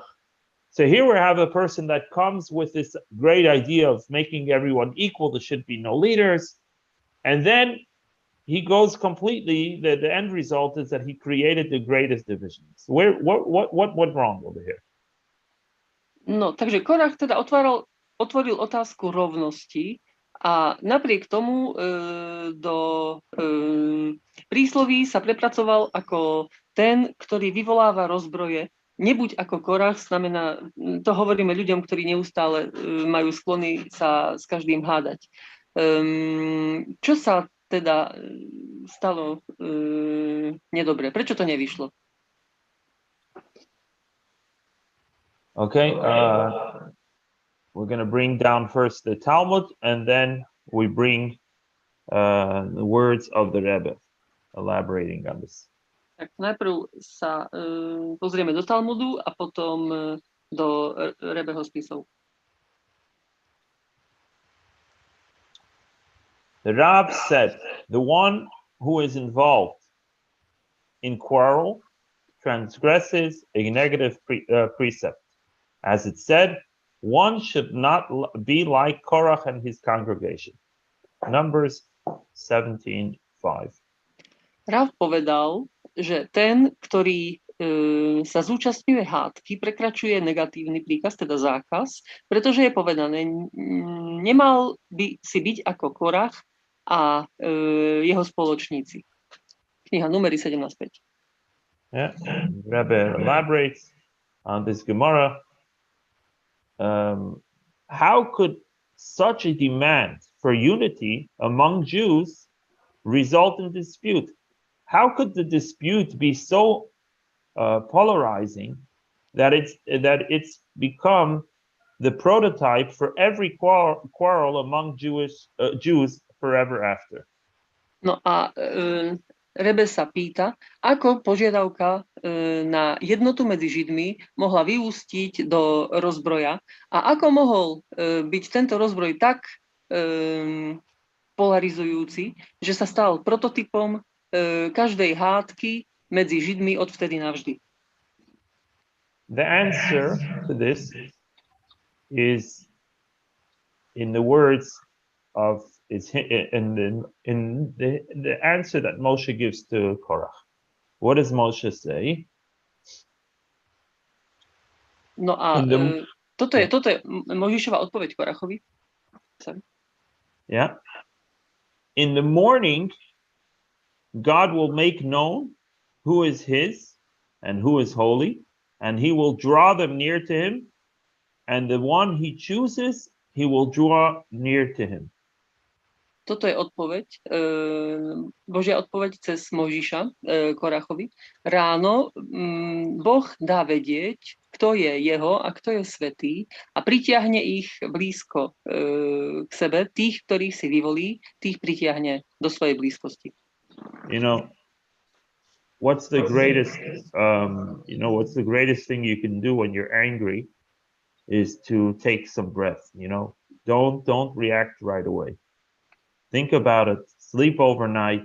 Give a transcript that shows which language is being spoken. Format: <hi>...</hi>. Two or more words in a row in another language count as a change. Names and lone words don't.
<en>So here we have a person that comes with this great idea of making everyone equal. There should be no leaders, and then he goes completely. The end result is that he created the greatest divisions. What went wrong over here?</en> <sk>No, takže Korach teda otvoril otázku rovnosti a napriek tomu do prísloví sa prepracoval ako ten, ktorý vyvoláva rozbroje. Nebuď ako Korach, znamená, to hovoríme ľuďom, ktorí neustále majú sklony sa s každým hádať. Čo sa teda stalo nedobre? Prečo to nevyšlo?</sk> <en>Okay, we're going to bring down first the Talmud, and then we bring the words of the Rebbe, elaborating on this.</en> <sk>Tak najprv sa pozrieme do Talmudu a potom do Rebeho spisov.</sk> <en>The Rab said, the one who is involved in quarrel transgresses a negative precept. As it said, one should not be like Korach and his congregation. Numbers 17:5.</en> <sk>Rav povedal, že ten, ktorý sa zúčastňuje hádky, prekračuje negatívny príkaz, teda zákaz, pretože je povedané, nemal by si byť ako Korach a jeho spoločníci. Kniha Númery 17:5.</sk> <en>Yeah, Rebbe elaborates on this Gemara. How could such a demand for unity among Jews result in dispute? How could the dispute be so polarizing that it's become the prototype for every quarrel among Jews forever after?</en> <sk>No a Rebe sa pýta, ako požiadavka na jednotu medzi Židmi mohla vyústiť do rozbroja a ako mohol byť tento rozbroj tak polarizujúci, že sa stal prototypom každej hádky medzi Židmi odvtedy navždy.</sk> <en>The answer to this is in the words of in the answer that Moshe gives to Korach. What does Moshe say?</en> <sk>No a toto je Mojžišova odpoveď Korachovi.</sk> <en>Sorry. Yeah. In the morning, God will make known who is his and who is holy, and he will draw them near to him, and the one he chooses, he will draw near to him.</en> <sk>Toto je odpoveď, Božia odpoveď cez Mojžiša Korachovi. Ráno Boh dá vedieť, kto je jeho a kto je svätý a pritiahne ich blízko k sebe. Tých, ktorých si vyvolí, tých pritiahne do svojej blízkosti.</sk> <en>You know, what's the greatest thing you can do when you're angry is to take some breath. Don't react right away. Think about it. Sleep overnight.</en>